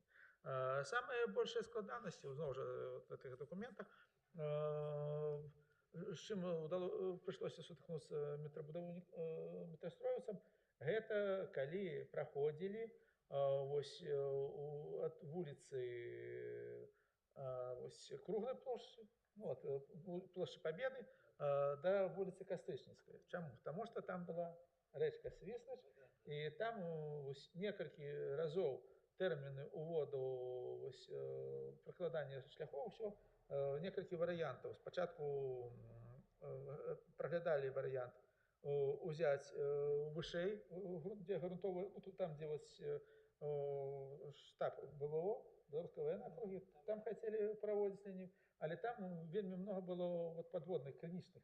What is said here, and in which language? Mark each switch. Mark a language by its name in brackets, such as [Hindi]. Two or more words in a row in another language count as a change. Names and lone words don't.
[Belarusian] Самыя большыя складанасці зноў жа в гэтых дакументах, з чым прыйшлося сутыкнуцца метрастроіўцам, гэта калі праходзілі ад вуліцы круглай плошчы, площадь Победы до вулицы Кастрычніцкай. Чаму? Таму што там была рэчка Свіслач, і там некалькі разоў тэрміны ўводу пракладання шляхоў, усё некалькі варыянтаў. Спачатку праглядалі варыянт узяць вышэй, дзе грунтовы, там, дзе штаб ВВО, Беларускага военнага акругі, там хацелі праводзіць на ім, але там вельмі много было падводных крынічных.